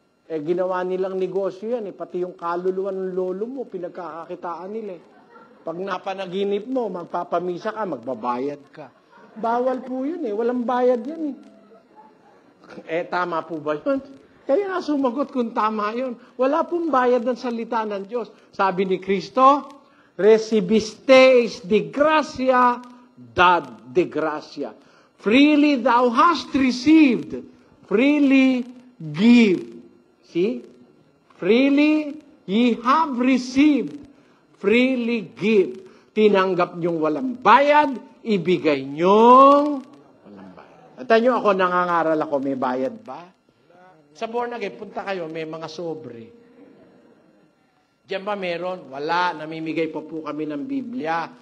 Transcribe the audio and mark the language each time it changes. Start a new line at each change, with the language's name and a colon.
Filipino: Ginawa nilang negosyo yan, pati yung kaluluwa ng lolo mo, pinagkakakitaan nila. Pag napanaginip mo, magpapamisa ka, magbabayad ka. Bawal po yun walang bayad yan tama po ba yun? Kaya nga sumagot kung tama yun. Wala pong bayad ng salita ng Diyos. Sabi ni Kristo,
Spanish: recibistes de gracia, dad de gracia.
English: Freely thou hast received, freely give. See? Freely ye have received, freely give.
Filipino: Tinanggap niyong walang bayad, ibigay niyong walang bayad. At nyo ako, nangangaral ako, may bayad ba? Sa born again, punta kayo, may mga sobre. Diyan ba meron? Wala. Namimigay pa po kami ng Biblia.